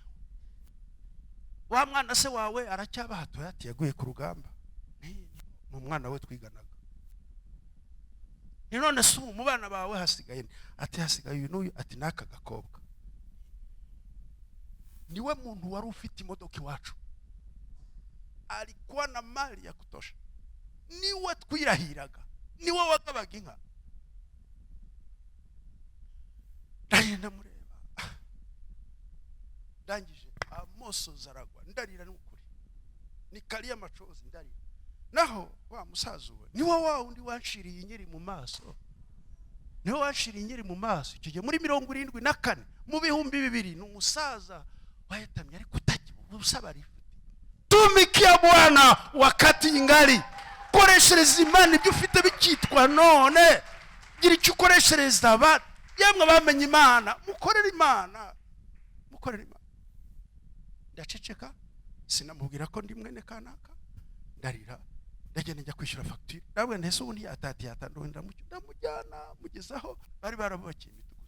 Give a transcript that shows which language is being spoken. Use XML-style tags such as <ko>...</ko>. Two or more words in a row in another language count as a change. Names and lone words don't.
<rw>Wa mwana se wawe aracyabahato, ati yaguye ku rugamba. Ni umwana we twiganaga. Ni none se mu bana bawe hasigaye, ati hasigaye uyu n'uyu, ati naka gakobwa. Niwe muntu wari ufite imodoka iwacu,</rw> <sw>alikuwa na mali ya kutosha,</sw> <rw>niwe twirahiraga, niwe wagabaga inka. Ndagenda mureba, ndangije amoso zaragwa, ndarira n'ukuri,</rw> <sw>nikaliya machozi</sw> <rw>ndarira. Naho wa musaza we niwe wa undi wanshiriye inyeri mu maso, niwe wanshiriye inyeri mu maso. Icyo gihe muri 74 mu 2000 n'umusaza wahetamye ariko utagira ubusabari.</rw> <sw>Tumikia Bwana wakati ingali,</sw> <rw>koreshereza Imana ibyo ufite bikitwa none. Gira icyo ukoreshereza abantu, yemwe bamenye Imana, mukorera Imana. Ndaceceka, sinamubwira ko ndi mwene kanaka, ndarira. Ndagenda njya kwishyura facture, nawe ntese ubundi yatando ndamujyana mugezaho bari barabubakiye imidugudu.</rw>